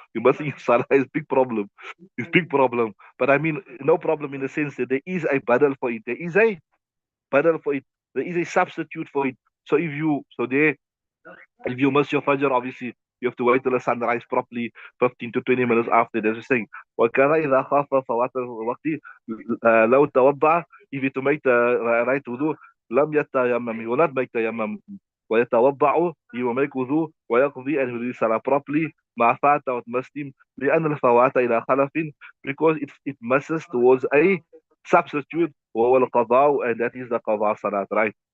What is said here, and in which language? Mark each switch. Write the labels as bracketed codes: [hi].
[en] You missing salah is big problem. It's big problem. But I mean, no problem in the sense that there is a badal for it. There is a badal for it. There is a substitute for it. So if you miss your fajr, obviously you have to wait till the sun rise properly, 15 to 20 minutes after. There's a saying, [ar] وَكَانَ إِذَا خَافَ فَوَاتَ الْوَقْتِ لَوْ تَوَضَّعَ. [en] If you to make the right wudu, [ar] لم يتيمم. [en] He will not make tayammum. [ar] ويتوضأ. [en] He will make wudu. [ar] ويقضي, [en] and he will do salah properly. [ar] ما فات [en] what missed him. [ar] لأن الفوات إلى خلف, [en] because it misses towards a substitute, [ar] وهو القضاء, [en] and that is the qada salat, right?